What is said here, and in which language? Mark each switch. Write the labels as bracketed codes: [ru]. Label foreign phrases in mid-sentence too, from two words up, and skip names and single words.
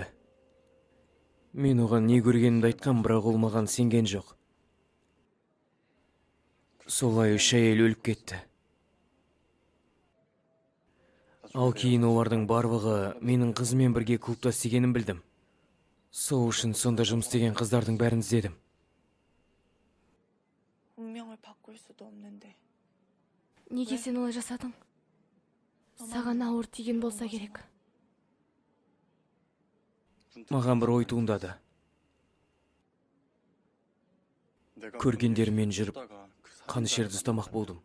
[kk] Мен оған не көргенімді айтқам, бірақ ол маған сенген жоқ. Солай 3 әйел өліп кетті. Ал кейін олардың барлығы менің қызымен бірге клубта істегенін білдім. Сол үшін сонда жұмыс істеген қыздардың бәрін іздедім. [ko] 운명을 바꿀 수도 없는데. [kk] Неге сен олай жасадың? Саған ауыр тиген болса керек. Маған бір ой туындады. Көргендермен жүріп, қанішерді ұстамақ болдым.